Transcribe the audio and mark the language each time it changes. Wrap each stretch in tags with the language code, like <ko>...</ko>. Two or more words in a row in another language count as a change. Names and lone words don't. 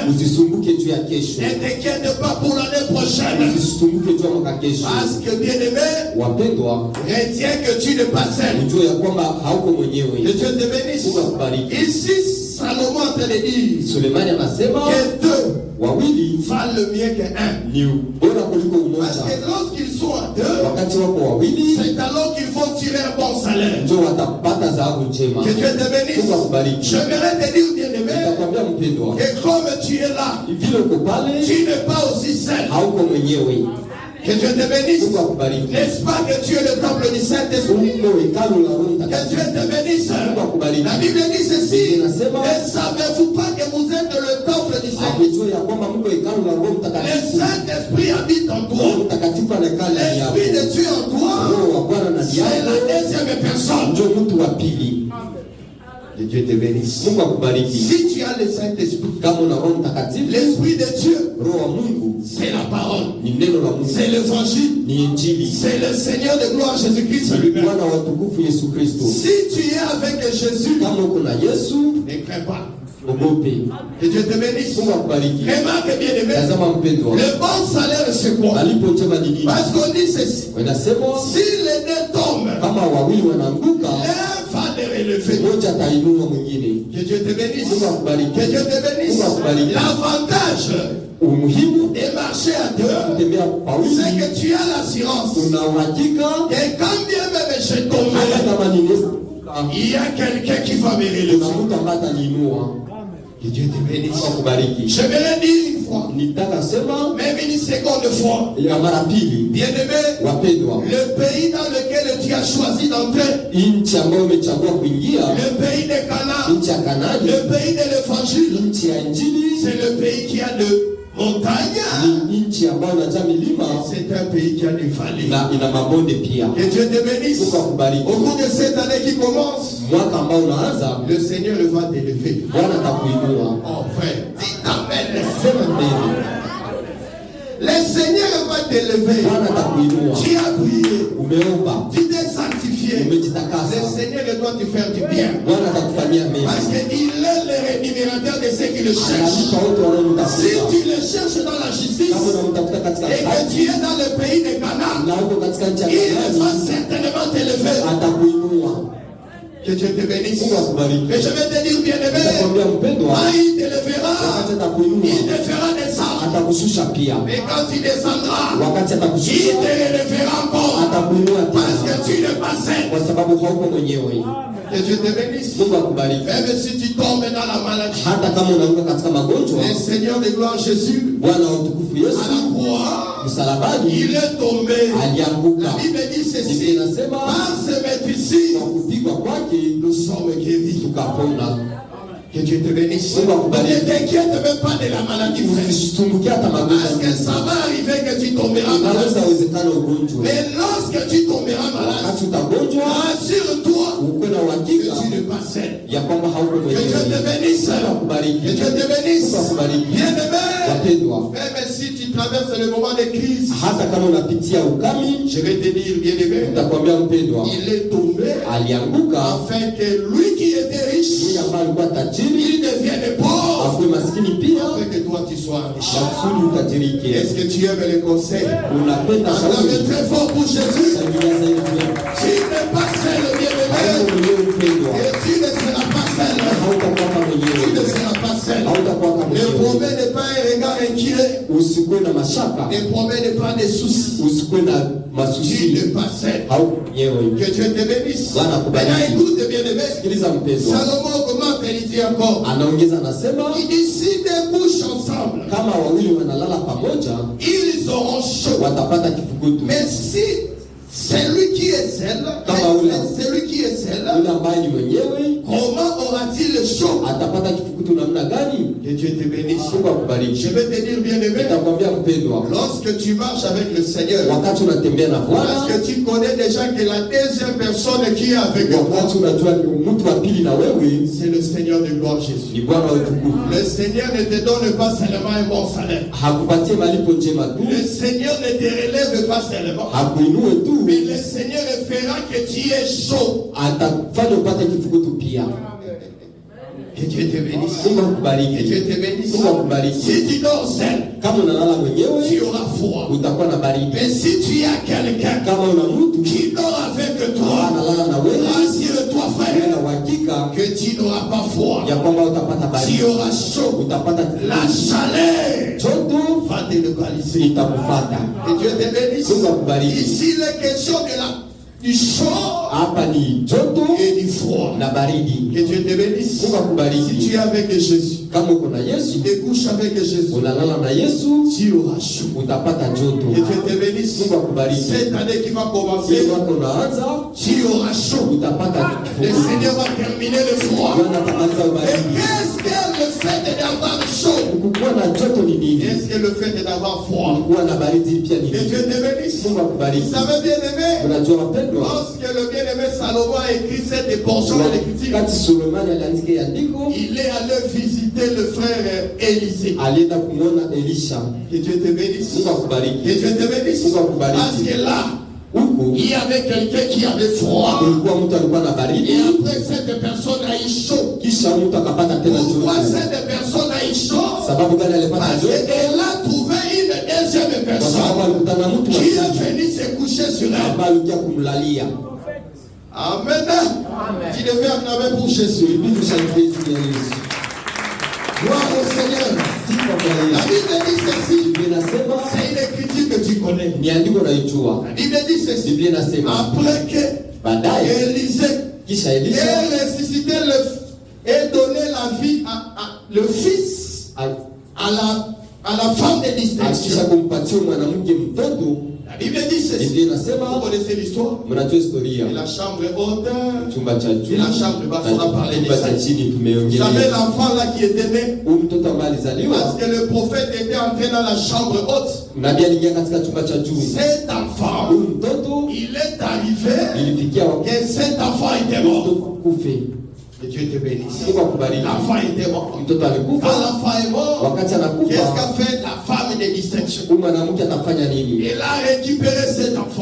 <fr>Ne t'inquiète pas pour l'année prochaine. Parce que bien-aimé, retiens que tu n'es pas seul. Que Dieu te bénisse. Ici, Salomon te le dit que deux wawili valent le mieux qu'un.</fr> <sw>ni bora kuliko</sw> <fr>Parce</fr> <sw>mmoja.</sw> <fr>que lorsqu'ils sont à deux,</fr> <sw>Wakati wako wawili</sw> <fr>c'est alors qu'ils vont tirer un bon salaire.</fr> <sw>ndio watapata dhahabu njema.</sw> <fr>Que Dieu te bénisse.</fr> <sw>Mungu akubariki.</sw> <fr>J'aimerais te dire, bien-aimé,</fr> <sw>Nitakwambia mpendwa,</sw> <fr>que comme tu es là,</fr> <sw>vile uko pale</sw> <fr>tu n'es pas aussi seul.</fr> <sw>hauko mwenyewe.</sw> <fr>Que Dieu te bénisse.</fr> <sw>Mungu akubariki.</sw> <fr>N'est-ce pas que tu es le temple du Saint-Esprit?</fr> <sw>Uko hekalu la Roho</sw> <fr>Que</fr> <sw>Mtakatifu.</sw> <fr>Dieu te bénisse.</fr> <sw>Mungu akubariki.</sw> <fr>La Bible dit ceci.</fr> <sw>Biblia inasema,</sw> <fr>Ne savez-vous pas que vous êtes le temple du Saint-Esprit?</fr> <sw>Hamjui ya kwamba mko hekalu la Roho</sw> <fr>Le</fr> <sw>Mtakatifu.</sw> <fr>Saint-Esprit habite en</fr> <sw>Roho</sw> <fr>toi.</fr> <sw>Mtakatifu anakaa ndani yako.</sw> <fr>L'Esprit de Dieu en toi,</fr> <sw>Roho wa Bwana ndani</sw> <fr>c'est</fr> <sw>yako</sw> <fr>la deuxième personne.</fr> <sw>ndio mtu wa pili.</sw> <fr>Que Dieu te bénisse.</fr> <sw>Mungu akubariki.</sw> <fr>Si tu as le Saint-Esprit,</fr> <sw>Kama una Roho Mtakatifu,</sw> <fr>l'Esprit de Dieu,</fr> <sw>Roho wa Mungu</sw> <fr>c'est la parole.</fr> <sw>ni neno la Mungu,</sw> <fr>C'est l'évangile.</fr> <sw>ni injili,</sw> <fr>C'est le Seigneur de gloire Jésus-Christ</fr> <sw>ni</sw> <fr>lui-même.</fr> <sw>Bwana wa tukufu Yesu Kristo.</sw> <fr>Si tu es avec Jésus,</fr> <sw>Kama uko na Yesu,</sw> <fr>ne crains pas.</fr> <sw>ogope.</sw> <fr>Que Dieu te bénisse.</fr> <sw>Mungu akubariki.</sw> <fr>Remarque bien aimé,</fr> <sw>Tazama mpendwa,</sw> <fr>le bon salaire c'est quoi?</fr> <sw>malipo njema ni nini?</sw> <fr>Parce qu'on dit ceci.</fr> <sw>Wanasema</sw> <fr>Si les deux tombent,</fr> <sw>kama wawili wanaanguka,</sw> <fr>l'un va les relever.</fr> <sw>mmoja atainua mwingine.</sw> <fr>Que Dieu te bénisse.</fr> <sw>Mungu akubariki.</sw> <fr>Que Dieu te bénisse.</fr> <sw>Mungu akubariki.</sw> <fr>L'avantage</fr> <sw>Umuhimu</sw> <fr>de marcher à deux,</fr> <sw>kutembea</sw> <fr>c'est</fr> <sw>pawili,</sw> <fr>que tu as l'assurance</fr> <sw>una uhakika</sw> <fr>que quand bien même je</fr> <sw>hata</sw> <fr>tomberai,</fr> <sw>kama ninaweza</sw> <fr>il y a quelqu'un qui va me relever.</fr> <sw>kuna mtu ambaye ataniinua.</sw> <fr>Que Dieu te bénisse.</fr> <sw>Mungu akubariki.</sw> <fr>Je vais dire une fois,</fr> <sw>Nitaka sema</sw> <fr>même une seconde fois,</fr> <sw>ya mara pili,</sw> <fr>bien-aimé,</fr> <sw>wapendwa,</sw> <fr>le pays dans lequel tu as choisi d'entrer,</fr> <sw>nchi ambayo umechagua kuingia,</sw> <fr>le pays de Canaan,</fr> <sw>nchi ya Kanaani,</sw> <fr>le pays de l'évangile,</fr> <sw>nchi ya Injili,</sw> <fr>c'est le pays qui a de montagnes,</fr> <sw>ni nchi ambayo inajaa milima</sw> <fr>c'est un pays qui a des vallées.</fr> <sw>na ina mabonde pia.</sw> <fr>Que Dieu te bénisse.</fr> <sw>Mungu akubariki.</sw> <fr>Au cours de cette année qui commence,</fr> <sw>Mwaka ambao unaanza,</sw> <fr>le Seigneur va t'élever.</fr> <sw>Bwana atakuinua.</sw> <fr>Oh frère, dis amen.</fr> <sw>Sema mbele,</sw> <fr>Le Seigneur va t'élever.</fr> <sw>Bwana atakuinua.</sw> <fr>Tu as prié,</fr> <sw>Umeomba,</sw> <fr>tu t'es sanctifié. Le</fr> <sw>umejitakasa,</sw> <fr>Seigneur doit te faire du bien.</fr> <sw>Bwana atakufanyia mema.</sw> <fr>Parce qu'il est le rémunérateur de ceux qui le cherchent.</fr> <sw>Analipa wote</sw> <fr>Si</fr> <sw>wanaomtafuta.</sw> <fr>tu le cherches dans la justice</fr> <sw>Kama unamtafuta katika</sw> <fr>et que</fr> <sw>haki</sw> <fr>tu es dans le pays de Canaan,</fr> <sw>na uko katika nchi ya</sw> <fr>il va</fr> <sw>Kanaani,</sw> <fr>certainement t'élever.</fr> <sw>atakuinua.</sw> <fr>Que Dieu te bénisse.</fr> <sw>Mungu akubariki.</sw> <fr>Et je vais te dire, bien-aimé,</fr> <sw>Nitakwambia mpendwa,</sw> <fr>quand il t'élèvera,</fr> <sw>wakati</sw> <fr>il</fr> <sw>atakuinua,</sw> <fr>te fera descendre.</fr> <sw>atakushusha pia.</sw> <fr>Mais quand tu descendras,</fr> <sw>Wakati</sw> <fr>il</fr> <sw>atakushusha,</sw> <fr>te relèvera encore.</fr> <sw>atakuinua</sw> <fr>Parce</fr> <sw>tena,</sw> <fr>que tu n'es pas seul.</fr> <sw>kwa sababu hauko mwenyewe.</sw> <fr>Que Dieu te bénisse.</fr> <sw>Mungu akubariki.</sw> <fr>Même si tu tombes dans la maladie,</fr> <sw>Hata kama unaanguka katika magonjwa,</sw> <fr>le Seigneur de gloire Jésus,</fr> <sw>Bwana wa utukufu</sw> <fr>à la</fr> <sw>Yesu</sw> <fr>croix,</fr> <sw>msalabani</sw> <fr>il est tombé.</fr> <sw>alianguka.</sw> <fr>La Bible dit</fr> <sw>Biblia</sw> <fr>ceci.</fr> <sw>inasema</sw> <fr>Par ce métier,</fr> <sw>kwa kupigwa kwake</sw> <fr>nous sommes guéris.</fr> <sw>tukapona.</sw> <fr>Que Dieu te bénisse.</fr> <sw>Mungu</sw> <fr>Ne</fr> <sw>akubariki.</sw> <fr>t'inquiète même pas de la maladie, frère.</fr> <sw>Usisumbukie hata</sw> <fr>Parce</fr> <sw>magonjwa.</sw> <fr>que ça va arriver que tu tomberas malade.</fr> <sw>Inaweza wezekana ugonjwa.</sw> <fr>Mais lorsque tu tomberas malade,</fr> <sw>Wakati utagonjwa,</sw> <fr>rassure-toi</fr> <sw>ukuwe na</sw> <fr>que</fr> <sw>uhakika</sw> <fr>tu n'es pas seul.</fr> <sw>ya kwamba hauko</sw> <fr>Que Dieu te</fr> <sw>mwenyewe.</sw> <fr>bénisse.</fr> <sw>Mungu akubariki.</sw> <fr>Que Dieu te bénisse.</fr> <sw>Mungu akubariki.</sw> <fr>Bien-aimé,</fr> <sw>Wapendwa,</sw> <fr>même si tu traverses le moment de crise,</fr> <sw>hata kama unapitia ukame,</sw> <fr>je vais te dire, bien-aimé,</fr> <sw>nitakwambia mpendwa,</sw> <fr>il est tombé</fr> <sw>alianguka</sw> <fr>afin que lui qui était riche,</fr> <sw>yeye ambaye alikuwa tajiri</sw> <fr>il devienne pauvre,</fr> <sw>akuwe maskini pia,</sw> <fr>afin que toi tu sois riche.</fr> <sw>na kusudi utajirike.</sw> <fr>Est-ce que tu aimes les conseils?</fr> <sw>Unapenda</sw> <fr>Acclamez</fr> <sw>shauri,</sw> <fr>très fort pour Jésus.</fr> <sw>shangilia zaidi pia.</sw> <fr>Tu n'es pas seul,</fr> <sw>Hauko</sw> <fr>bien-aimé.</fr> <sw>mwenyewe mpendwa,</sw> <fr>Et tu ne seras pas seul.</fr> <sw>hautakuwa</sw> <fr>Tu ne</fr> <sw>mwenyewe,</sw> <fr>seras pas seul.</fr> <sw>hautakuwa</sw> <fr>Ne</fr> <sw>mwenyewe.</sw> <fr>promets pas un regard inquiet.</fr> <sw>Usikuwe na mashaka,</sw> <fr>Ne promets pas des soucis.</fr> <sw>usikuwe na</sw> <fr>Tu</fr> <sw>masusi,</sw> <fr>n'es pas seul.</fr> <sw>hauko mwenyewe.</sw> <fr>Que Dieu te bénisse.</fr> <sw>Bwana akubariki.</sw> <fr>Maintenant, écoute, bien-aimé.</fr> <sw>Sikiliza mpendwa,</sw> <fr>Salomon commente et il dit encore.</fr> <sw>anaongeza anasema,</sw> <fr>Il dit si deux couchent ensemble,</fr> <sw>kama wawili wanalala pamoja</sw> <fr>ils auront chaud.</fr> <sw>watapata kifukutu.</sw> <fr>Mais si celui qui est seul, celui qui est seul,</fr> <sw>Yule ambaye ni mwenyewe</sw> <fr>comment aura-t-il chaud?</fr> <sw>atapata kifukutu namna gani?</sw> <fr>Que Dieu te bénisse.</fr> <sw>Mungu akubariki.</sw> <fr>Je vais te dire, bien-aimé,</fr> <sw>Nitakwambia mpendwa,</sw> <fr>lorsque tu marches avec le Seigneur,</fr> <sw>wakati unatembea na</sw> <fr>parce</fr> <sw>Bwana,</sw> <fr>que tu connais déjà que la deuxième personne qui est avec toi,</fr> <sw>wakati unajua ni mtu wa pili na wewe</sw> <fr>c'est le Seigneur de gloire Jésus.</fr> <sw>ni Bwana wa utukufu,</sw> <fr>Le Seigneur ne te donne pas seulement un bon salaire.</fr> <sw>hakupatie malipo njema tu,</sw> <fr>Le Seigneur ne te relève pas seulement,</fr> <sw>hakuinue tu,</sw> <fr>mais le Seigneur fera que tu es chaud.</fr> <sw>atafanya upate kifukutu pia.</sw> <fr>Que Dieu te bénisse.</fr> <sw>Mungu</sw> <fr>Que</fr> <sw>akubariki.</sw> <fr>Dieu te bénisse.</fr> <sw>Mungu akubariki.</sw> <fr>Si tu dors seul,</fr> <sw>Kama unalala</sw> <fr>tu</fr> <sw>mwenyewe</sw> <fr>auras froid.</fr> <sw>utakuwa na baridi.</sw> <fr>Mais si tu as quelqu'un</fr> <sw>Kama una mtu</sw> <fr>qui dort avec toi,</fr> <sw>analala na wewe,</sw> <fr>rassure-toi,</fr> <sw>uwe</sw> <fr>frère,</fr> <sw>na uhakika</sw> <fr>que tu n'auras pas froid.</fr> <sw>ya kwamba utapata baridi,</sw> <fr>tu auras chaud,</fr> <sw>utapata</sw> <fr>la chaleur</fr> <sw>joto</sw> <fr>va te localiser.</fr> <sw>itakufuata.</sw> <fr>Que Dieu te bénisse.</fr> <sw>Mungu akubariki.</sw> <fr>Ici, il est question du chaud</fr> <sw>Hapa ni joto</sw> <fr>et du froid.</fr> <sw>na baridi.</sw> <fr>Que Dieu te bénisse.</fr> <sw>Mungu akubariki.</sw> <fr>Si tu es avec Jésus,</fr> <sw>Kama uko na Yesu,</sw> <fr>tu te couches avec Jésus,</fr> <sw>unalala na Yesu,</sw> <fr>tu auras chaud.</fr> <sw>utapata joto.</sw> <fr>Que Dieu te bénisse.</fr> <sw>Mungu akubariki.</sw> <fr>Cette année qui va commencer,</fr> <sw>Hii mwaka unaanza,</sw> <fr>tu auras chaud.</fr> <sw>utapata</sw> <fr>Le Seigneur va terminer le froid.</fr> <sw>Bwana atamaliza</sw> <fr>Et</fr> <sw>ubaridi.</sw> <fr>qu'est-ce que le fait d'avoir chaud?</fr> <sw>Kukuwa na joto ni nini?</sw> <fr>Qu'est-ce que le fait d'avoir froid?</fr> <sw>Kukuwa na baridi pia ni</sw> <fr>Que</fr> <sw>nini?</sw> <fr>Dieu te bénisse.</fr> <sw>Mungu akubariki.</sw> <fr>Vous savez bien aimé,</fr> <sw>Unajua wapendwa,</sw> <fr>lorsque le bien-aimé Salomon a écrit cette portion de l'écriture,</fr> <sw>wakati Sulemani aliandika andiko,</sw> <fr>il est allé visiter le frère Élisée.</fr> <sw>alienda kumwona Elisha.</sw> <fr>Que Dieu te bénisse.</fr> <sw>Mungu akubariki.</sw> <fr>Que Dieu te bénisse.</fr> <sw>Mungu akubariki.</sw> <fr>Parce que là,</fr> <sw>Huku</sw> <fr>il y avait quelqu'un qui avait froid.</fr> <sw>kulikuwa mtu alikuwa na</sw> <fr>Et</fr> <sw>baridi,</sw> <fr>après, cette personne a eu chaud.</fr> <sw>kisha mtu akapata tena</sw> <fr>Pourquoi</fr> <sw>joto.</sw> <fr>cette personne a eu chaud?</fr> <sw>Sababu gani alipata</sw> <fr>Parce</fr> <sw>joto?</sw> <fr>qu'elle a trouvé une deuxième</fr> <sw>Kwa sababu</sw> <fr>personne</fr> <sw>alikutana mtu wa</sw> <fr>qui est</fr> <sw>pili</sw> <fr>venu se coucher sur elle.</fr> <sw>ambaye alikuja kumlalia.</sw> <fr>Amen. Tu devais acclamer pour Jésus.</fr> <sw>Ilibidi ushangilie juu ya Yesu.</sw> <fr>Gloire au Seigneur.</fr> <sw>Sifa kwa</sw> <fr>La</fr> <sw>Yesu.</sw> <fr>Bible dit ceci.</fr> <sw>Biblia inasema,</sw> <fr>C'est une écriture que tu connais.</fr> <sw>ni andiko naijua.</sw> <fr>La Bible dit ceci.</fr> <sw>Biblia inasema,</sw> <fr>Après que</fr> <sw>baadaye</sw> <fr>Élisée</fr> <sw>kisha Elisha</sw> <fr>ait ressuscité et donné la vie à le fils à la femme de</fr> <sw>akisha</sw> <fr>distinction.</fr> <sw>kumpatia mwanamke mtoto,</sw> <fr>La Bible dit ceci.</fr> <sw>Biblia</sw> <fr>Vous</fr> <sw>inasema,</sw> <fr>connaissez l'histoire?</fr> <sw>mnajua historia,</sw> <fr>Et la chambre haute.</fr> <sw>chumba cha juu</sw> <fr>Et la chambre basse, on a parlé de</fr> <sw>chumba</sw> <fr>ça.</fr> <sw>cha chini</sw> <fr>Vous</fr> <sw>tumeongelea.</sw> <fr>savez l'enfant là qui était né.</fr> <sw>Huyu mtoto ambaye alizaliwa,</sw> <fr>Parce que le prophète était entré dans la chambre haute.</fr> <sw>nabii aliingia katika chumba cha juu.</sw> <fr>Cet enfant,</fr> <sw>Huyu mtoto</sw> <fr>il est arrivé</fr> <sw>ilifikia</sw> <fr>que cet enfant était mort.</fr> <sw>mtoto kufe.</sw> <fr>Que Dieu te bénisse.</fr> <sw>Mungu akubariki.</sw> <fr>L'enfant était mort.</fr> <sw>Mtoto</sw> <fr>Quand</fr> <sw>alikufa,</sw> <fr>l'enfant est mort,</fr> <sw>wakati</sw> <fr>qu'est-ce</fr> <sw>anakufa,</sw> <fr>qu'a fait la femme de distinction?</fr> <sw>huyu mwanamke atafanya nini?</sw> <fr>Elle a récupéré cet enfant.</fr>